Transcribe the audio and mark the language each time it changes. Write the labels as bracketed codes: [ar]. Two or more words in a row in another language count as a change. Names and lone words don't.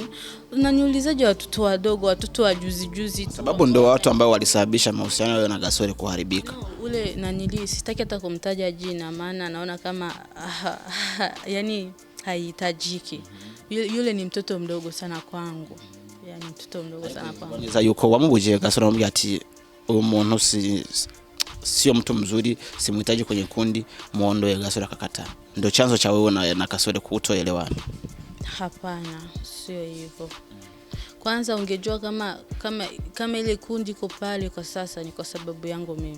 [sw] Unaniulizaje watoto wadogo, watoto wa juzi tu? Sababu ndio watu ambao walisababisha mahusiano yao na Gasore kuharibika. No, ule sitaki hata kumtaja jina maana naona kama yani haitajiki. Yule ni mtoto mdogo sana kwangu. Yani mtoto mdogo sana kwangu. [rn] Neza yuko wamubuje Gasore amubwira ati uyu muntu [sw] sio mtu mzuri, simuhitaji kwenye kundi, muondoe. Gasore akakataa. Ndio chanzo cha wewe na Gasore kutoelewana? Hapana, sio hivyo. Kwanza ungejua kama ile kundi iko pale kwa sasa ni kwa sababu yangu mimi.